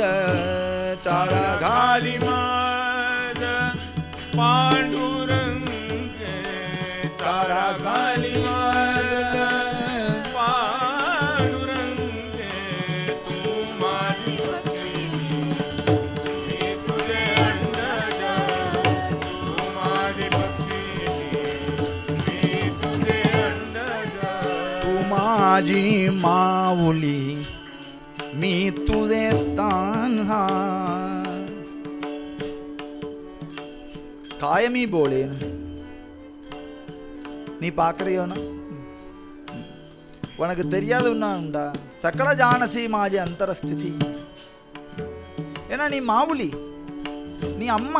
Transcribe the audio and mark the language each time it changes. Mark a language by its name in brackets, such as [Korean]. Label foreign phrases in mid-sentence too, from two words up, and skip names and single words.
[Marathi] चारा घाली माझ पांडुरंगे, चारा घाली माझ पांडुरंगे, तू माझी पक्षिणी, मी तुझे अंडज, तू माझी पक्षिणी, मी तुझे अंडज. तू माझी माऊली, मी तुझे तान्हा. काय मी बोलेन [Tamil] நீ பார்க்குறியோனா, உனக்கு தெரியாத ஒன்றா உண்டா? [Marathi] सकळ जाणसी माझी अंतरस्थिती. [Tamil] ஏன்னா நீ மாவுளி, நீ அம்மா.